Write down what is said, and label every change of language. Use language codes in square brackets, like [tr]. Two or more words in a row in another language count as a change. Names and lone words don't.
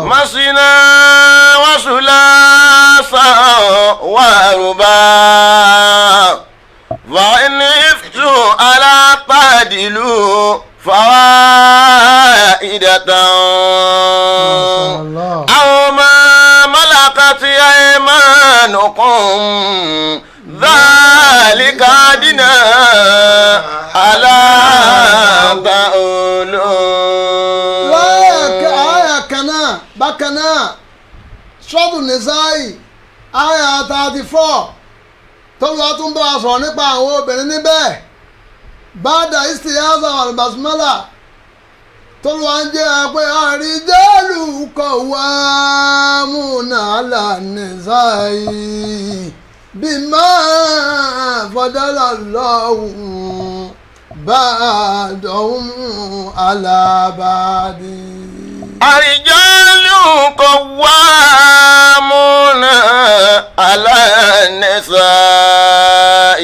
[ar] مثنى وثلاث ورباع وإن خفتم ألا تعدلوا فواحدة أو ما ملكت أيمانكم ذلك أدنى ألا تعولوا. [yo] Àyà kan náà bákan náà Suratu Nisa'i àyà 34 tọ́lá tún bá a sọ̀rọ̀ nípa àwọn obìnrin níbẹ̀ [ar] بعد الاستعاذة والبسملة [yo] tọ́lá ń jẹ́ pé [ar] الرجال قوامون على النساء بما فضل الله بعضهم على بعض. الرجال قوامون على النساء